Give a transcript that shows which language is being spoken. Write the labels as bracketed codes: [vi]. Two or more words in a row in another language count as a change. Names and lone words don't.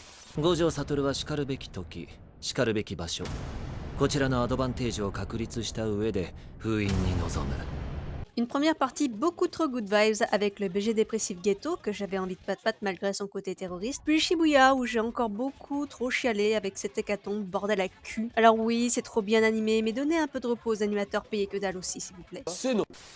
[ja] 五条悟は叱るべき時、叱るべき場所、こちらのアドバンテージを確立した上で封印に臨む。 [fr] Une première partie beaucoup trop [en] good vibes [fr] avec le BG dépressif Ghetto que j'avais envie de pat-pat malgré son côté terroriste, puis Shibuya où j'ai encore beaucoup trop chialé avec cette hécatombe bordel à cul. Alors oui, c'est trop bien animé, mais donnez un peu de repos aux animateurs payés que dalle aussi s'il vous plaît. C'est non.